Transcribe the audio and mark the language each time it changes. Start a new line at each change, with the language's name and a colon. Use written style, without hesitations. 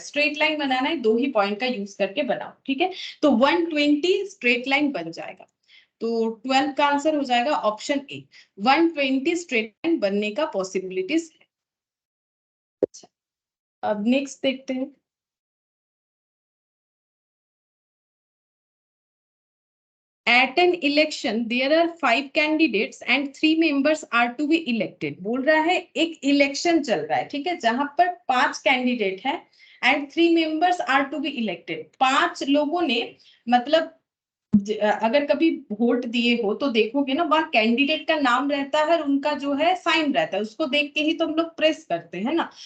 Hindi: Straight line बनाना है, 2 ही point का use करके बनाओ, ठीक है। तो 120 स्ट्रेट लाइन बन जाएगा। तो 12 का आंसर हो जाएगा ऑप्शन ए, 120 स्ट्रेट लाइन बनने का पॉसिबिलिटीज है। अच्छा, अब नेक्स्ट देखते हैं।
English: At an election there are 5 candidates and 3 members are to be elected।
Hindi: बोल रहा है एक इलेक्शन चल रहा है, ठीक है, जहां पर 5 कैंडिडेट है
English: And 3 members are to be elected.
Hindi: 5 लोगों ने, मतलब अगर कभी वोट दिए हो तो देखोगे ना, वहां कैंडिडेट का नाम रहता है और उनका जो है साइन रहता है, उसको देख के ही तो हम लोग प्रेस करते हैं ना।